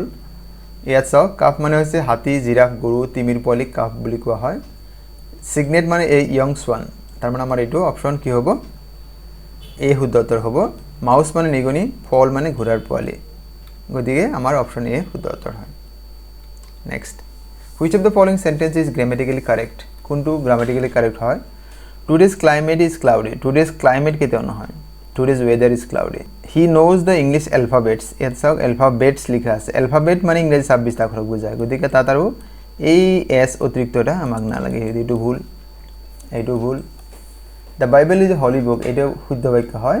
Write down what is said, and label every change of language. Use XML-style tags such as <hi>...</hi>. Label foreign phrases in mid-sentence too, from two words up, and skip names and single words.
<as>ইয়াত চাওক কাফ মানে হৈছে হাতী, জিৰাফ, গৰু, তিমিৰ পোৱালিক কাফ বুলি কোৱা হয়। চিগনেট মানে এই</as> <en>young swan,</en> <as>তাৰমানে আমাৰ এইটো অপশ্যন কি হ'ব? এ শুদ্ধতৰ হ'ব। মাউচ মানে নিগনি, ফল মানে ঘোঁৰাৰ পোৱালি, গতিকে আমাৰ</as> <en>option A</en> <as>শুদ্ধতৰ হয়। নেক্সট,</as> <en>which of the following sentence is grammatically correct?</en> <as>কোনটো</as> <en>grammatically correct</en> <as>হয়?</as> <en>today's climate is cloudy, today's climate</en> <as>কেতিয়াও নহয়,</as> <en>today's weather is cloudy. he knows the English alphabets,</en> <as>ইয়াত চাওক এলফাবেটছ লিখা আছে, এলফাবেট মানে ইংৰাজী 26টা আখৰক বুজায়, গতিকে তাত আৰু এই এছ অতিৰিক্ত এটা আমাক নালাগে, এইটো ভুল, এইটো ভুল।</as> <en>the Bible is a holy book,</en> <as>এইটো শুদ্ধ বাক্য হয়।</as>